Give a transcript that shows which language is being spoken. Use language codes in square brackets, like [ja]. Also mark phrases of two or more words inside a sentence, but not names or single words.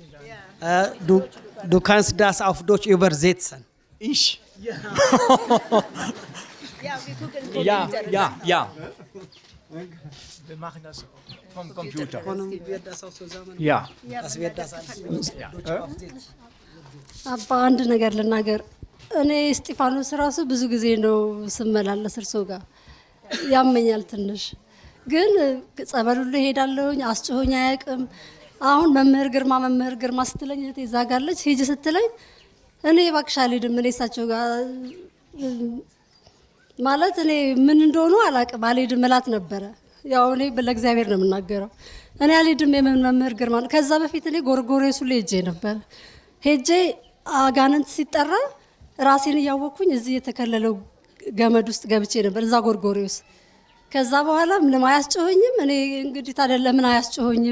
[de] Du kannst das auf Deutsch übersetzen. Ich? Ja, wir gucken Ja. Wir machen das vom Computer. Können wir das auch zusammen? Ja. Das wird das alles Deutsch aufsetzen. [am] አባ አንድ ነገር ልናገር። እኔ እስጢፋኖስ ራሱ ብዙ ጊዜ ነው ስመላለስ እርሶ ጋር ያመኛል ትንሽ፣ ግን ጸበሉ ሄዳለሁኝ፣ አስጮሆኝ አያውቅም። አሁን መምህር ግርማ ስትለኝ እህቴ እዛ ጋር አለች ሂጂ ስትለኝ እኔ እባክሽ አልሄድም፣ እኔ እሳቸው ጋር ማለት እኔ ምን እንደሆኑ አላቅም። አልሄድም እላት ነበረ። ያው እኔ ለእግዚአብሔር ነው የምናገረው። እኔ አልሄድም የምን መምህር ግርማ ነው። ከዛ በፊት እኔ ጎርጎሬሱ ላይ ሄጄ ነበር። ሄጄ አጋንንት ሲጠራ ራሴን እያወቅኩኝ እዚህ የተከለለው ገመድ ውስጥ ገብቼ ነበር እዛ ጎርጎሬስ። ከዛ በኋላ ምንም አያስጮኸኝም። እኔ እንግዲህ ታዲያ ለምን አያስጮኸኝም?